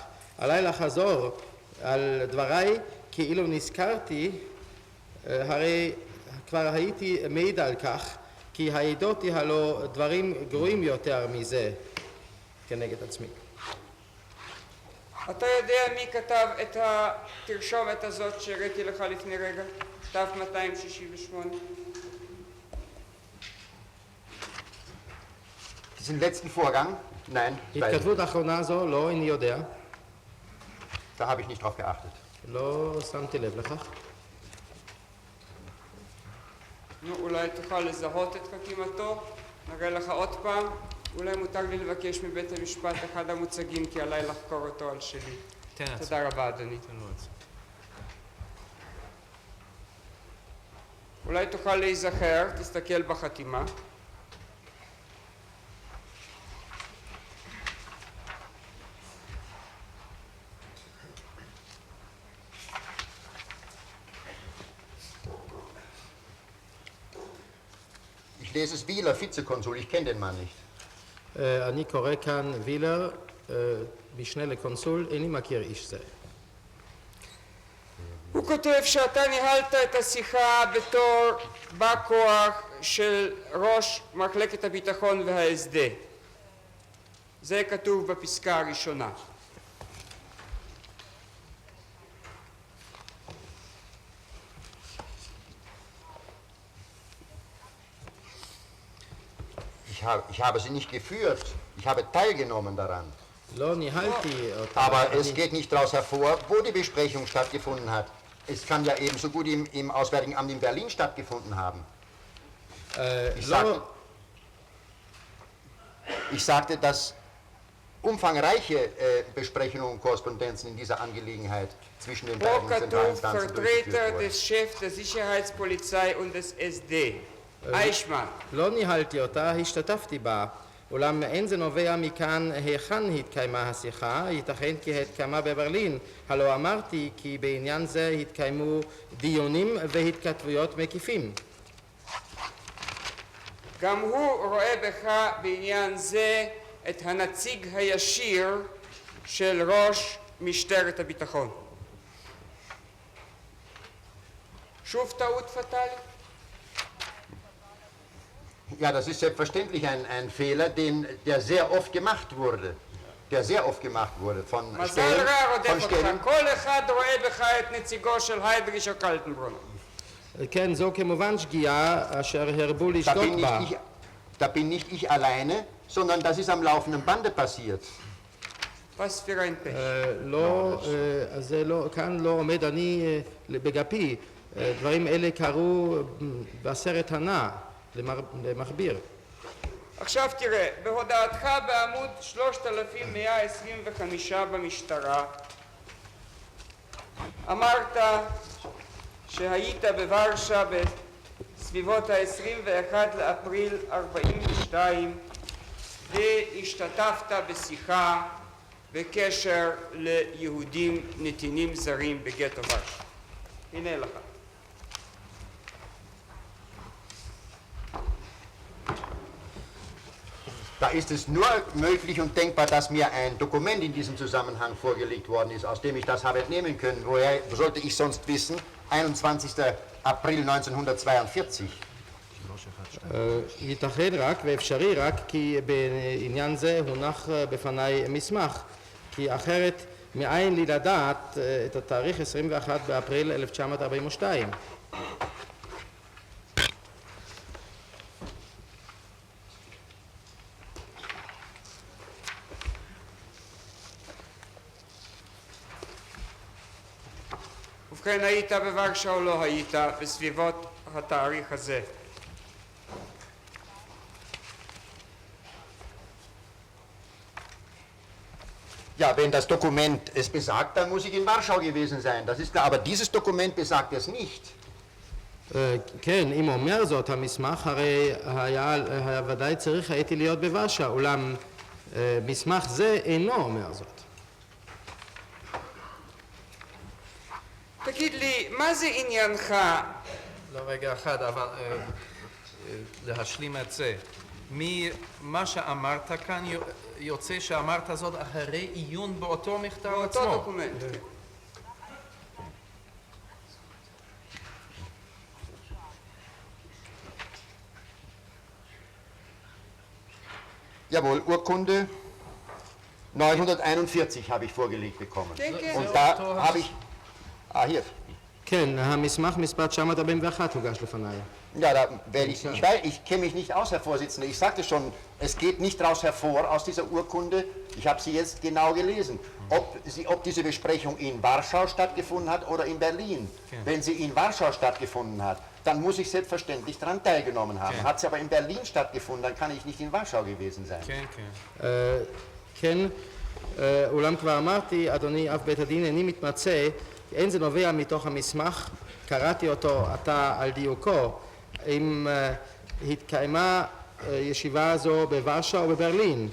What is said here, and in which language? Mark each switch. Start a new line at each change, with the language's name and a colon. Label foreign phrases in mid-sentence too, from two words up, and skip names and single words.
Hebrew: עליי לחזור על דבריי כאילו נזכרתי, הרי כבר הייתי מעיד על כך, כי העדות היא הלא דברים גרועים יותר מזה כנגד עצמי. אתה יודע מי כתב את התרשומת הזאת שהראיתי לך לפני רגע? כתב 268.
German: Diesen letzten Vorgang? Nein, ich weiß nicht.
Hebrew: התכתבות האחרונה זו לא איני יודע,
German: Da habe ich nicht drauf geachtet.
Hebrew: לא שמתי לב לכך. נו, אולי תוכל לזהות את חתימתו, נראה לך עוד פעם. אולי מותר לי לבקש מבית המשפט אחד המוצגים, כי עליי לחקור אותו על שלי. תן את זה. תודה רבה, אדוני. תן לו את זה. אולי תוכל להיזכר, תסתכל בחתימה.
German: Ich lese es Wieler, Vizekonsul, ich kenne den Mann nicht.
Hebrew: אני קורא כאן וילר, משנה לקונסול, איני מכיר איש זה. הוא כותב שאתה ניהלת את השיחה בתור בא כוח של ראש מחלקת הביטחון וההסדה. זה כתוב בפסקה הראשונה.
German: Ich habe sie nicht geführt, ich habe teilgenommen daran.
Hebrew: לא ניהלתי אותה.
German: Aber es geht nicht daraus hervor, wo die Besprechung stattgefunden hat. Es kann ja ebenso gut im Auswärtigen Amt in Berlin stattgefunden haben. Ich sagte, dass umfangreiche Besprechungen und Korrespondenzen in dieser Angelegenheit zwischen den
Hebrew: פה
German: beiden
Hebrew: כתוב
German: Zentralinstanzen vertreter durchgeführt wurden. des Chefs der Sicherheitspolizei und des SD.
Hebrew: איישמן. לא ניהלתי אותה, השתתפתי בה. אולם אין זה נובע מכאן היכן התקיימה השיחה, ייתכן כי התקיימה בברלין. הלא אמרתי כי בעניין זה התקיימו דיונים והתכתבויות מקיפים. גם הוא רואה בך בעניין זה את הנציג הישיר של ראש משטרת הביטחון. שוב טעות פטאלית?
German: Ja, das ist selbstverständlich ein Fehler, der sehr oft gemacht wurde. Der sehr oft gemacht wurde von
Hebrew: מזל
German: Stellen.
Hebrew: רע רודף
German: Von
Hebrew: אותך,
German: Stellen.
Hebrew: כל אחד רואה בך את נציגו של היידריש או קלטנברונר. כן, זו כמובן שגיאה אשר הרבו
German: Da
Hebrew: לשגות
German: bin,
Hebrew: בה.
German: da bin nicht ich alleine, sondern das ist am laufenden Bande passiert. Was für ein Pech.
Hebrew: לא, זה לא, כאן לא עומד אני בגפי. דברים אלה קרו בסרט הנע, למכביר. עכשיו תראה, בהודעתך בעמוד 3125 במשטרה אמרת שהיית בוורשה בסביבות ה-21 לאפריל 42 והשתתפת בשיחה בקשר ליהודים נתינים זרים בגטו ורשה. הנה לך.
German: Da ist es nur möglich und denkbar, dass mir ein Dokument in diesem Zusammenhang vorgelegt worden ist, aus dem ich das habe entnehmen können. Woher sollte ich sonst wissen? 21. April 1942.
Hebrew: ייתכן רק ואפשרי רק כי בעניין זה הונח בפניי מסמך, כי אחרת מאין לי לדעת את התאריך 21 באפריל 1942. ובכן, היית בוורשה או לא היית בסביבות התאריך הזה?
German: Ja, wenn das Dokument es besagt, dann muss ich in Warschau gewesen sein. Das ist klar, aber dieses Dokument besagt es nicht.
Hebrew: כן, אם אומר זאת המסמך, הרי היה ודאי צריך הייתי להיות בוורשה, אולם מסמך זה אינו אומר זאת. תגיד לי, מה זה עניינך? לא, רגע אחד, אבל להשלים את זה. ממה שאמרת כאן יוצא שאמרת זאת אחרי עיון באותו מכתב עצמו. באותו דוקומנט.
German: Jawohl, Urkunde 941 habe ich vorgelegt bekommen.
Hebrew: כן, כן.
German: Und da habe ich... hier.
Hebrew: כן, המסמך מספר 941 הוגש לפניי.
German: Ja, da werde ich kenne mich nicht aus, Herr Vorsitzender. Ich sagte schon, es geht nicht daraus hervor, aus dieser Urkunde, ich habe sie jetzt genau gelesen, ob diese Besprechung in Warschau stattgefunden hat oder in Berlin. Okay. Wenn sie in Warschau stattgefunden hat, dann muss ich selbstverständlich daran teilgenommen haben. Okay. Hat sie aber in Berlin stattgefunden, dann kann ich nicht in Warschau gewesen sein.
Hebrew: כן, כן. כן, אולם כבר אמרתי, אדוני אב בית הדין, איני מתמצא, אין זה נובע מתוך המסמך, קראתי אותו עתה על דיוקו, אם התקיימה ישיבה זו בוורשה או בברלין.